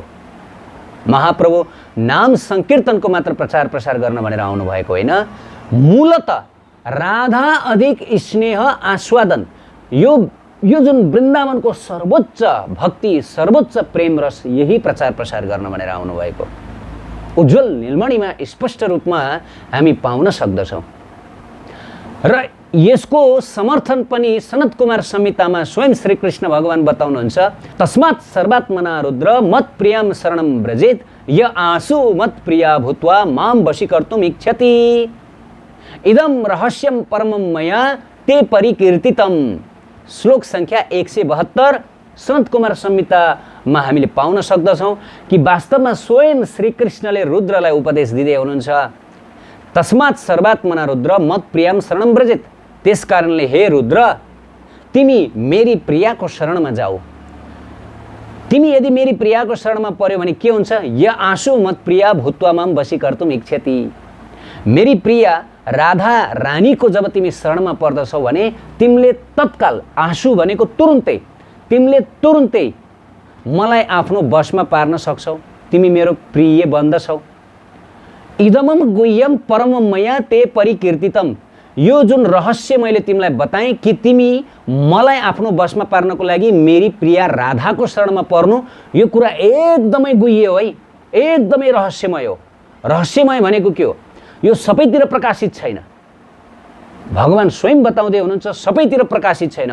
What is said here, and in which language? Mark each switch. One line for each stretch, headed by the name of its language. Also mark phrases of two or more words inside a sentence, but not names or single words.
Nepali: महाप्रभु नाम संकीर्तनको मात्र प्रचार प्रसार गर्न भनेर आउनुभएको होइन, मूलतः राधा अधिक स्नेह आस्वादन यो जुन वृन्दावनको सर्वोच्च भक्ति सर्वोच्च प्रेम रस यही प्रचार प्रसार गर्न भनेर आउनुभएको उज्जवल नीलमणिमा स्पष्ट रूपमा हामी पाउन सक्दछौँ। र यसको समर्थन पनि सनत कुमार संहितामा स्वयं श्री कृष्ण भगवान बताउनुहुन्छ,
Sanskrit: तस्मात् सर्वात्मना रुद्र मत प्रियम शरणम व्रजेत य आसु मत प्रिया भूत्वा माम वशीकर्तुम इच्छति इदम रहस्यम परमं मया ते परिकीर्तितम।
Nepali: श्लोक संख्या 172 सनत कुमार संहितामा हामीले पाउन सक्दछौँ कि वास्तवमा स्वयं श्री कृष्णले रुद्रलाई उपदेश दिँदै हुनुहुन्छ,
Sanskrit: तस्मात् सर्वात्मना रुद्र मत प्रियम शरणम व्रजेत।
Nepali: त्यस कारणले हे रुद्र तिमी मेरी प्रियाको शरणमा जाऊ। तिमी यदि मेरी प्रियाको शरणमा पर्यो भने के हुन्छ?
Sanskrit: य आँसु मत प्रिया भूत्वा माम वशीकर्तुम इच्छति।
Nepali: मेरी प्रिया राधा रानीको जब तिमी शरणमा पर्दछौ भने तिमीले तत्काल, आँसु भनेको तुरुन्तै, तिमीले तुरुन्तै मलाई आफ्नो वशमा पार्न सक्छौ। तिमी मेरो प्रिय बन्दछौ।
Sanskrit: इदमम गुह्यम परमम मया ते परिकीर्तितम।
Nepali: यो जुन रहस्य मैले तिमीलाई बताएँ कि तिमी मलाई आफ्नो वशमा पार्नको लागि मेरी प्रिया राधाको शरणमा पर्नु, यो कुरा एकदमै गुह्य हो है, एकदमै रहस्यमय हो। रहस्यमय भनेको के हो? यो सबैतिर प्रकाशित छैन। भगवान स्वयं बताउँदै हुनुहुन्छ सबैतिर प्रकाशित छैन।